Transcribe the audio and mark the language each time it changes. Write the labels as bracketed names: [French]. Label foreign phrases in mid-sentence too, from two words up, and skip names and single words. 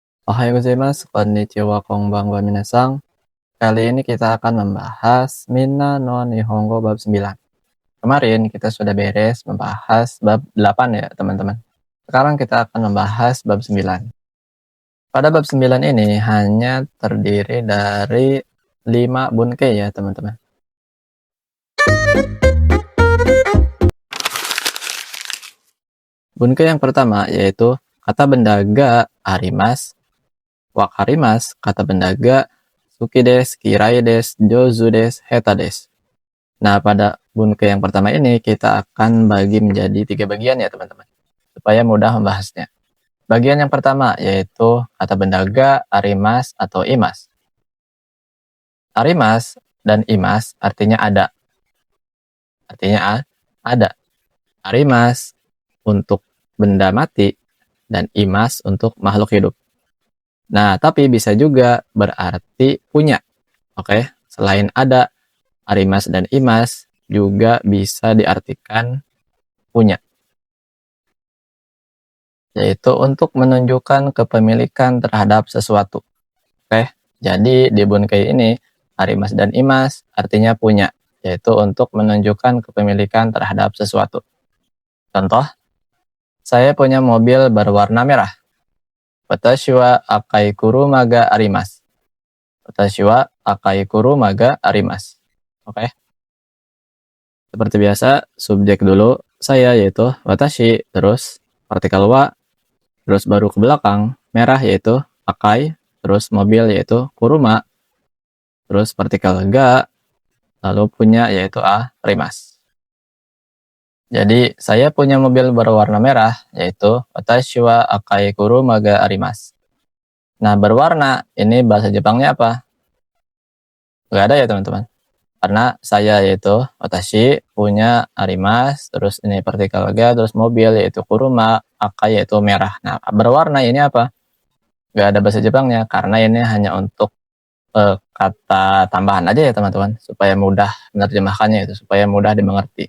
[Japanese] おはようございます、こんにちは、こんばんは皆さん. [Indonesian] Kali ini kita akan membahas Minna no Nihongo bab 9. Kemarin kita sudah beres membahas bab 8 ya teman-teman. Sekarang kita akan membahas bab 9. Pada bab 9 ini hanya terdiri dari 5 bunkei ya teman-teman. Bunkei yang pertama yaitu kata benda [Japanese] があります、わかります, [Indonesian] kata benda [Japanese] が好きです、嫌いです、上手です、下手です. [Indonesian] Nah, pada bunkei yang pertama ini kita akan bagi menjadi 3 bagian ya teman-teman, supaya mudah membahasnya. Bagian yang pertama yaitu kata benda ga, arimasu atau imasu. Arimasu dan imasu artinya ada. Artinya ada. Arimasu untuk benda mati dan imasu untuk makhluk hidup. Nah, tapi bisa juga berarti punya. Oke, selain ada, arimasu dan imasu juga bisa diartikan punya. Yaitu untuk menunjukkan kepemilikan terhadap sesuatu. Oke, jadi di bunkei ini, arimasu dan imasu artinya punya. Yaitu untuk menunjukkan kepemilikan terhadap sesuatu. Contoh, saya punya mobil berwarna merah. [Japanese] 私は赤い車があります. 私は赤い車があります. [Indonesian] Oke. Seperti biasa, subjek dulu saya yaitu watashi, terus partikel wa, terus baru ke belakang merah yaitu akai, terus mobil yaitu kuruma, terus partikel ga, lalu punya yaitu arimasu. Jadi saya punya mobil berwarna merah yaitu [Japanese] 私は赤い車があります. [Indonesian] Nah, berwarna ini bahasa Jepangnya apa? Gak ada ya teman-teman. Karena saya yaitu watashi punya arimasu, terus ini partikel ga, terus mobil yaitu kuruma, akai yaitu merah. Nah, berwarna ini apa? Gak ada bahasa Jepangnya karena ini hanya untuk kata tambahan aja ya teman-teman, supaya mudah menerjemahkannya itu, supaya mudah dimengerti.